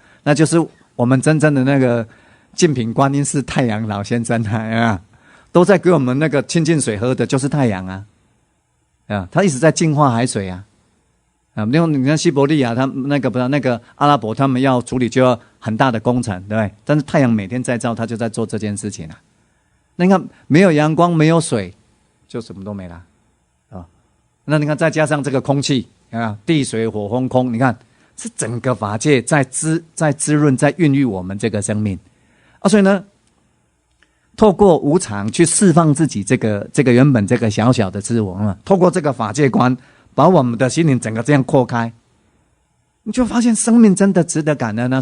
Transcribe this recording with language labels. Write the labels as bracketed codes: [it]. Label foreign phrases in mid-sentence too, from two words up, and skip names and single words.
[zh] 那就是我們真正的那個淨品觀音是太陽老先生啊，都在給我們那個清淨水喝的，就是太陽啊，他一直在淨化海水啊。另外你看西伯利亞，他那個阿拉伯，他們要處理就要很大的工程，对不對？但是太陽每天在照，他就在做这件事情啊。那你看，沒有陽光，沒有水，就什麼都沒了啊。那你看，再加上這個空氣啊，地水火風空，你看是整個法界在滋潤，在孕育我們這個生命啊。所以呢，透過無常去釋放自己這個原本這個小小的自我嘛，透過這個法界觀，把我們的心靈整個這樣擴開，你就發現生命真的值得感恩啊。